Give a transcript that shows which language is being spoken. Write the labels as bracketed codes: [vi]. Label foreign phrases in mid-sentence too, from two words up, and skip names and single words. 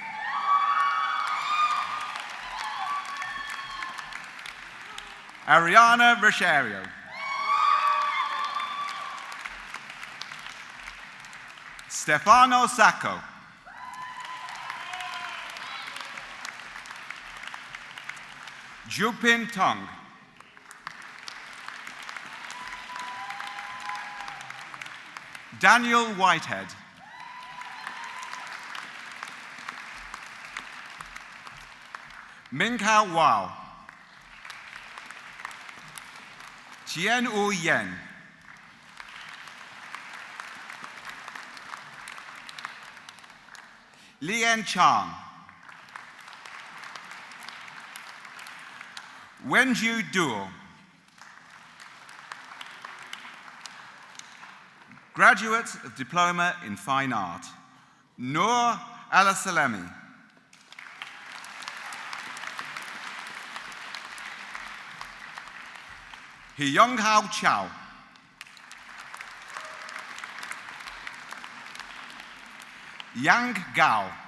[en] Ariana Rosario. Stefano Sacco. Jupin Tong. Daniel Whitehead. Minghao Wao. Tien Wu Yen. Lian Chang. Wenju Duo. Graduate of Diploma in Fine Art, Noor Al-Salemi. Hiyonghao Chow. Yang Gao.